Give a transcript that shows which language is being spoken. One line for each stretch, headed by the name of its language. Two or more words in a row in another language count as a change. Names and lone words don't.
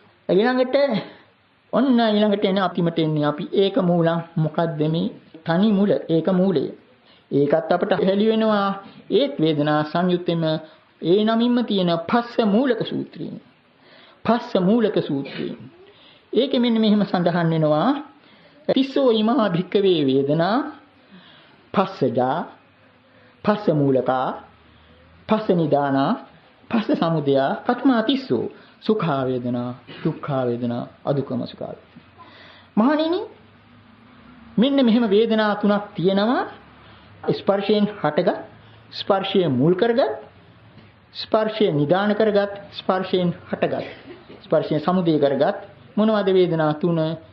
Sinhala: ඊළඟට එන අපිමට එන්නේ අපි ඒක මූලං මොකද්ද මේ තනි මුල ඒක මූලය. ඒකත් අපට හැලි වෙනවා. ඒත් වේදනා සංයුත්තෙම ඒ නමින්ම තියෙන පස්ස මූලක සූත්‍රය. පස්ස මූලක සූත්‍රය. ඒකෙ මෙන්න මෙහෙම සඳහන් වෙනවා.
Pali: තිස්සෝ ීමා භික්කවේ වේදනා පස්සජා පස්ස මූලකා පස්ස නිදානා පස්ස සමුදයා කත්මා තිස්සෝ සුඛා වේදනා දුක්ඛා වේදනා අදුක්ඛම සුඛා.
Sinhala: මහණෙනි මෙන්න මෙහෙම වේදනා තුනක් තියෙනවා. ස්පර්ශයෙන් හටගත්, ස්පර්ශය මුල් කරගත්, ස්පර්ශය නිදාන කරගත්, ස්පර්ශයෙන් හටගත්, ස්පර්ශයෙන් සමුදය කරගත් මොනවද වේදනා තුන?